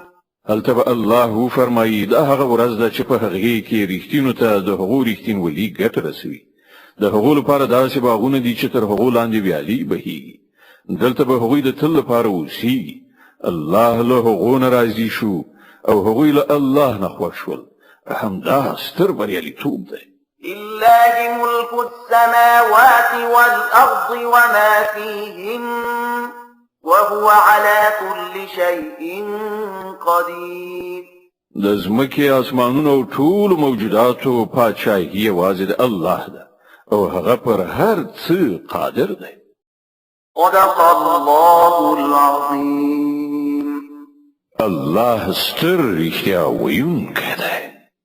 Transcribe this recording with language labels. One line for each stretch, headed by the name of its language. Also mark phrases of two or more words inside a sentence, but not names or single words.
Pashto: هلته الله فرمایي دا هغه ورځ ده چې په هغې کې رښتینو ته د هغو رښتینولي ګټه رسوي. د هغو لپاره داسې باغونه دي چې تر هغو لاندې ویالې بهیږي. دلته به هغوی د تل لپاره اوسیږي. الله له هغو نه راضي شو او هغوی له الله نه خوښ شول. همدا ستر بریالیتوب دی.
Arabic: لله ملك السماوات والأرض وما فيهن وهو على كل شيء قدير.
Pashto: د ځمکې اسمانونو او ټولو موجوداتو پاچاهي یوازې د الله ده او هغه پر هر څه قادر دی.
Arabic: صدق الله العظيم.
Pashto: الله ستر رښتیا ویونکی دی.